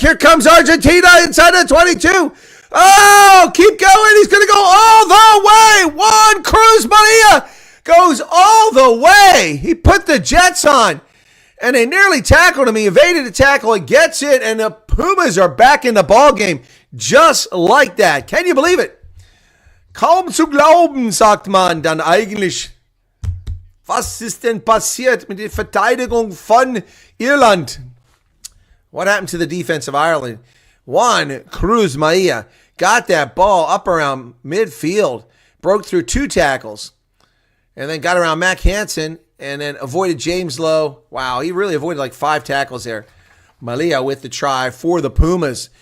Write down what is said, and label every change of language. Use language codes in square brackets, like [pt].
[en] Here comes Argentina inside the 22. Oh, keep going. He's going to go all the way. Juan Cruz Maria goes all the way. He put the Jets on, and they nearly tackled him. He evaded the tackle. He gets it, and the Pumas are back in the ball game just like that. Can you believe it? [de] Kaum zu glauben, sagt man dann eigentlich. Was ist denn passiert mit der Verteidigung von Irland? [en] What happened to the defense of Ireland? Juan Cruz Maia got that ball up around midfield, broke through 2 tackles, and then got around Mac Hansen, and then avoided James Lowe. Wow, he really avoided like 5 tackles there. Malia with the try for the Pumas.